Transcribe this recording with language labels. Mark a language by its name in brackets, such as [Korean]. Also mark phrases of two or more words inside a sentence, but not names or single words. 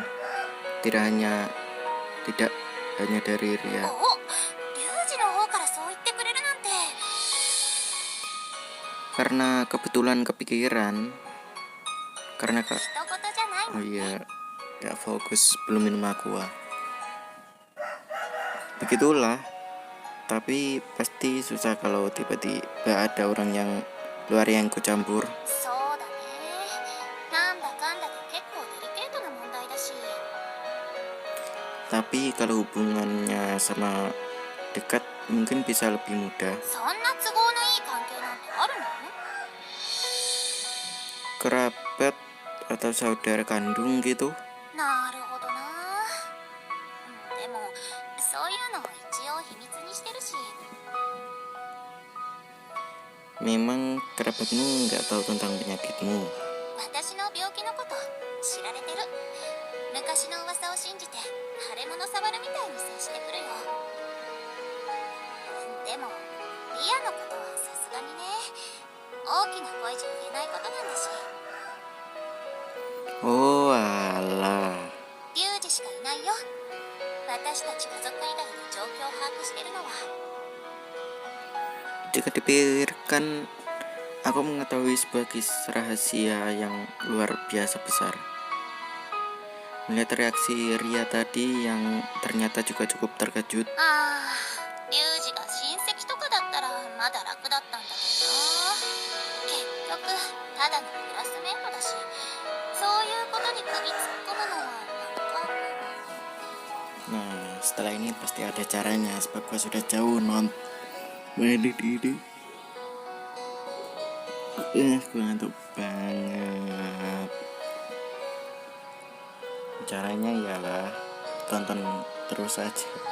[Indonesian] Tidak hanya dari Ria. [Japanese] お、リュウジの方からそう言ってくれるなんて。 [Indonesian] Karena kebetulan kepikiran. Karena [Japanese] 人事じゃないも oh んね。 [Indonesian] iya, gak fokus belum minum aqua. Begitulah. Tapi pasti susah kalau tiba-tiba ada orang yang luar yang ikut campur. [Japanese] そうだね。なんだかんだで結構デリケートな問題だし。 [Indonesian] Tapi kalau hubungannya sama dekat mungkin bisa lebih mudah. [Japanese] そんな都合のいい関係なんてあるの？ [Indonesian] Kerabat atau saudara kandung gitu. [Japanese] なるほどな。でもそういうのを一応秘密にしてるし。 [Indonesian] Memang kerabatmu nggak tahu tentang penyakitmu. [Japanese] 私の病気のこと知られてる。昔の噂を信じて腫れ物触るみたいに接してくるよ。でもリアのことはさすがにね、大きな声じゃ言えないことなんだし。 [Indonesian] Oh alah, [Japanese] リュウジしかいないよ。私たち家族以外で状況を把握してるのは。 [Indonesian] jika dipikirkan, aku mengetahui sebuah kisah rahasia yang luar biasa besar. Melihat reaksi Ria tadi yang ternyata juga cukup terkejut, [Japanese] ああ、リュウジが親戚とかだったらまだ楽だったんだけどな。結局ただのクラスメートだし、そういうことに首突っ込むのはなんか。 [Indonesian] nah setelah ini pasti ada caranya sebab gua sudah jauh ini. Gue ngantuk banget. Caranya ialah tonton terus saja.